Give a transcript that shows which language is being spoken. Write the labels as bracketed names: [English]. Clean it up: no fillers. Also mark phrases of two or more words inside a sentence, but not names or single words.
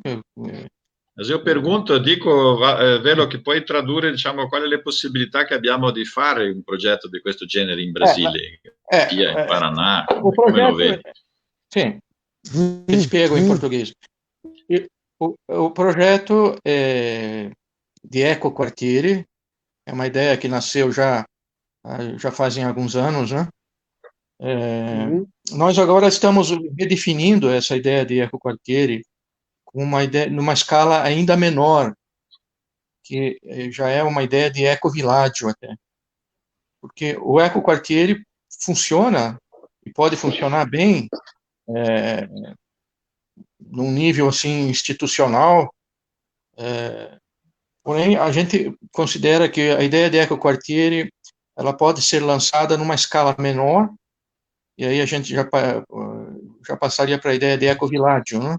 [Italian] Se io dico, Velo, che puoi tradurre, diciamo, quali le possibilità che abbiamo di fare un progetto di questo genere in Brasile, in Paraná, come lo vedi? Sì, ti spiego in portoghese. O progetto di ecoquartieri è una idea che [Portuguese] nasceu já fazem alguns anos, né? Nós agora estamos redefinindo essa ideia de ecoquartieri com uma ideia numa escala ainda menor, que já é uma ideia de ecovillaggio até, porque o ecoquartieri funciona, e pode funcionar bem, num nível assim institucional, porém a gente considera que a ideia de ecoquartiere ela pode ser lançada numa escala menor, e aí a gente já passaria para a ideia de ecovillaggio, né?